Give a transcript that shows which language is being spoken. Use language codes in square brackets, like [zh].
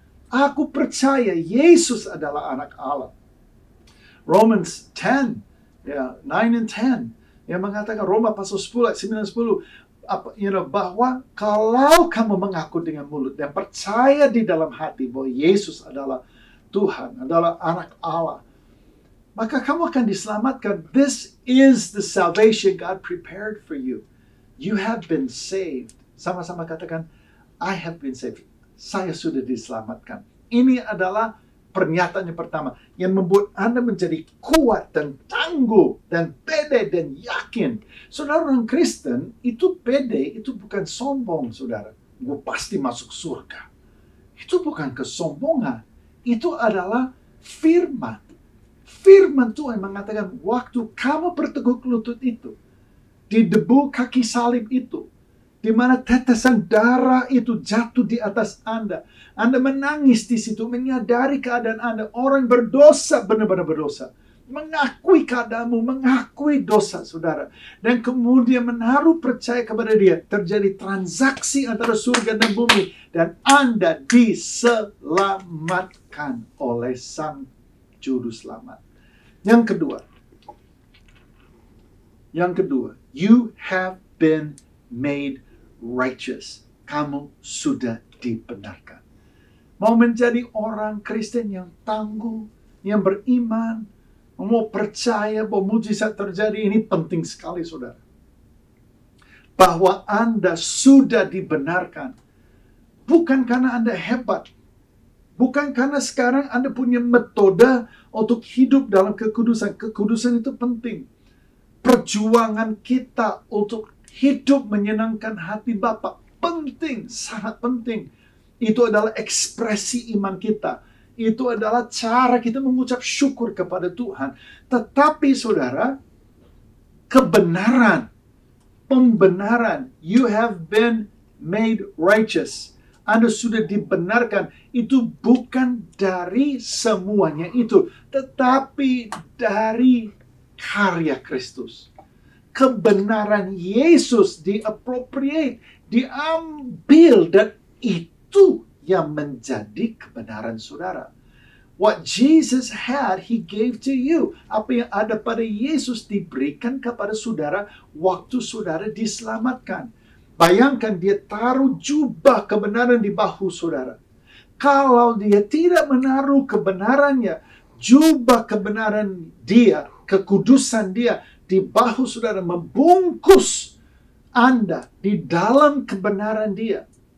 [id] Aku percaya Yesus adalah anak Allah. [en] Romans 10, 9 and 10, [id] yang mengatakan, Roma pasal 10, ayat 9 dan 10, bahwa kalau kamu mengaku dengan mulut dan percaya di dalam hati bahwa Yesus adalah Tuhan, adalah anak Allah, maka kamu akan diselamatkan. [en] This is the salvation God prepared for you. You have been saved. [id] Sama-sama katakan, [en] I have been saved. [id] Saya sudah diselamatkan. Ini adalah pernyataan yang pertama yang membuat Anda menjadi kuat dan tangguh dan pede dan yakin. Saudara, orang Kristen itu pede, itu bukan sombong, saudara. Gue pasti masuk surga. Itu bukan kesombongan. Itu adalah firman. Firman Tuhan mengatakan, waktu kamu bertekuk lutut itu, di debu kaki salib itu, di mana tetesan darah itu jatuh di atas Anda. Anda menangis di situ, menyadari keadaan Anda. Orang berdosa, benar-benar berdosa. Mengakui keadaanmu, mengakui dosa, saudara. Dan kemudian menaruh percaya kepada dia. Terjadi transaksi antara surga dan bumi. Dan Anda diselamatkan oleh Sang Juru Selamat. Yang kedua, [en] you have been made righteous. [id] Kamu sudah dibenarkan. Mau menjadi orang Kristen yang tangguh, yang beriman, mau percaya bahwa mujizat terjadi, ini penting sekali, saudara. Bahwa Anda sudah dibenarkan. Bukan karena Anda hebat. Bukan karena sekarang Anda punya metode untuk hidup dalam kekudusan. Kekudusan itu penting. Perjuangan kita untuk hidup menyenangkan hati Bapa penting, sangat penting. Itu adalah ekspresi iman kita. Itu adalah cara kita mengucap syukur kepada Tuhan. Tetapi saudara, kebenaran, pembenaran, [en] you have been made righteous. [id] Anda sudah dibenarkan. Itu bukan dari semuanya itu, tetapi dari karya Kristus. Kebenaran Yesus diappropriate, diambil, dan itu yang menjadi kebenaran saudara. [en] What Jesus had, He gave to you. [id] Apa yang ada pada Yesus diberikan kepada saudara waktu saudara diselamatkan. Bayangkan dia taruh jubah kebenaran di bahu saudara. Kalau dia tidak menaruh kebenarannya, jubah kebenaran dia, kekudusan dia, di bahu saudara, membungkus Anda di dalam kebenaran dia.